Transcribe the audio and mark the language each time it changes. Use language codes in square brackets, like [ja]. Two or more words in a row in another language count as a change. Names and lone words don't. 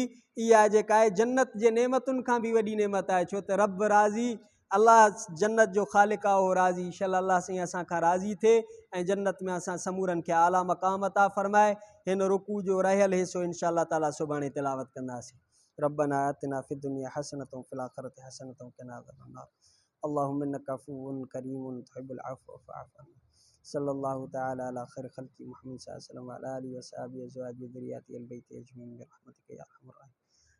[sd] इहा जेका आहे जन्नत जे नेमतुनि खां बि वॾी नेमत आहे, छो त रब राज़ी, अलाह जन्नत जो ख़ालिक़ आहे, उहो राज़ी। इंशाअल्लाह अलाह साईं असां खां राज़ी थिए ऐं जन्नत में असां समूरनि खे आला मक़ाम अता फ़रमाए। हिन रुकू जो रहियल हिसो [ar] إن شاء الله تعالى [sd] सुभाणे तिलावत कंदासीं। [ar] ربنا آتنا في الدنيا حسنة في الآخرة حسنة قنا عذاب النار. اللهم إنك عفو كريم تحب العفو فاعف عنا. صلى الله تعالى على خير خلق محمد صلى الله عليه وسلم وعلى آله وأصحابه أزواجه وذريته البيت أجمعين برحمتك يا أرحم الراحمين.